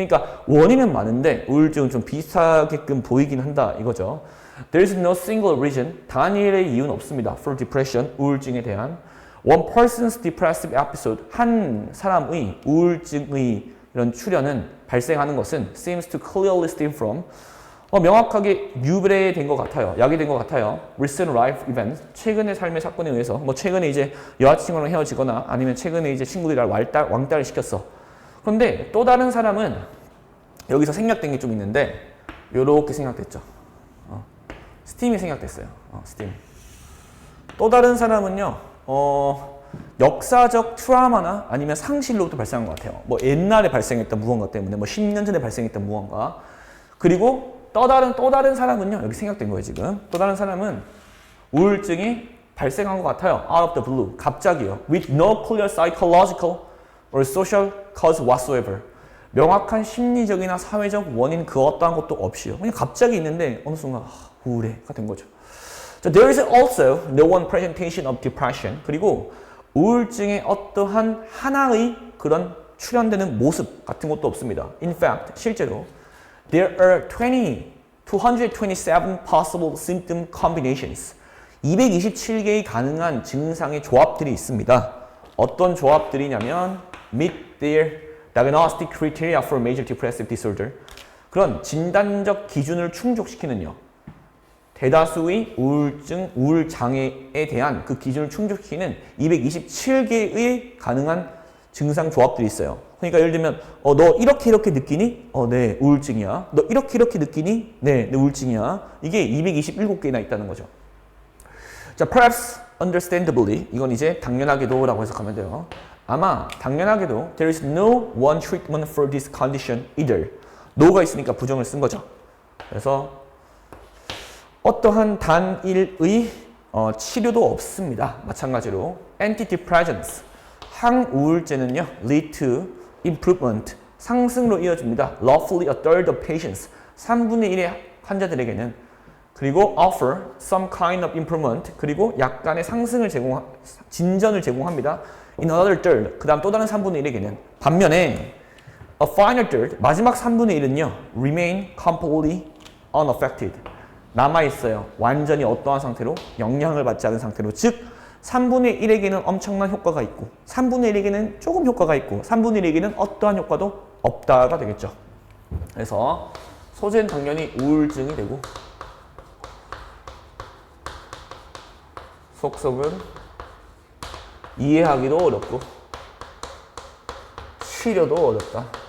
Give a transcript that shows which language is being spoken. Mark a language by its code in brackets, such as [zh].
[ko] 그러니까 원인은 많은데 우울증은 좀 비슷하게끔 보이긴 한다 이거죠. [en] There is no single reason, [ko] 단일의 이유는 없습니다. [en] For depression, [ko] 우울증에 대한. [en] One person's depressive episode, [ko] 한 사람의 우울증의 이런 출현은 발생하는 것은 [en] seems to clearly stem from [ko] 명확하게 유발된 것 같아요. 야기된 것 같아요. [en] Recent life events, [ko] 최근의 삶의 사건에 의해서 뭐 최근에 이제 여자친구랑 헤어지거나 아니면 최근에 이제 친구들이랑 왕따를 시켰어. 그런데 또 다른 사람은 여기서 생략된 게 좀 있는데 요렇게 생략됐죠. 스팀이 생략됐어요. 스팀. 또 다른 사람은요. 역사적 트라우마나 아니면 상실로부터 발생한 것 같아요. 뭐 옛날에 발생했던 무언가 때문에 뭐 10년 전에 발생했던 무언가. 그리고 또 다른 사람은요. 여기 생략된 거예요, 지금. 또 다른 사람은 우울증이 발생한 것 같아요. [en] Out of the blue. [ko] 갑자기요. [en] With no clear psychological or social cause whatsoever. [ko] 명확한 심리적이나 사회적 원인 그 어떠한 것도 없이요. 그냥 갑자기 있는데 어느 순간 우울해가 된 거죠. [en] So there is also no one presentation of depression. [ko] 그리고 우울증의 어떠한 하나의 그런 출현되는 모습 같은 것도 없습니다. [en] In fact, [ko] 실제로 [en] there are 227 possible symptom combinations. [ko] 227개의 가능한 증상의 조합들이 있습니다. 어떤 조합들이냐면 [en] meet their diagnostic criteria for major depressive disorder. [ko] 그런 진단적 기준을 충족시키는요. 대다수의 우울장애에 대한 그 기준을 충족시키는 227개의 가능한 증상 조합들이 있어요. 그러니까 예를 들면 너 이렇게 느끼니? 네, 우울증이야. 너 이렇게 느끼니? 네, 우울증이야. 이게 227개나 있다는 거죠. 자, [en] perhaps understandably, [ko] 이건 이제 당연하게도 라고 해석하면 돼요. 아마 당연하게도 [en] there is no one treatment for this condition either. [ko] no가 있으니까 부정을 쓴 거죠. 그래서 어떠한 단일의 치료도 없습니다. 마찬가지로 [en] antidepressants, [ko] 항우울제는요 [en] lead to improvement, [ko] 상승으로 이어집니다. [en] roughly a third of patients, [ko] 3분의 1의 환자들에게는. [en] 그리고 offer some kind of improvement, [ko] 그리고 약간의 진전을 제공합니다. [en] In another third, [ko] 그 다음 또 다른 3분의 1에게는. [en] 반면에 a final third, [ko] 마지막 3분의 1은요 [en] remain completely unaffected, [ko] 남아있어요. 완전히 어떠한 상태로? 영향을 받지 않은 상태로. 즉 3분의 1에게는 엄청난 효과가 있고 3분의 1에게는 조금 효과가 있고 3분의 1에게는 어떠한 효과도 없다가 되겠죠. 그래서 소재는 당연히 우울증이 되고 속속은 이해하기도 어렵고 치료도 어렵다.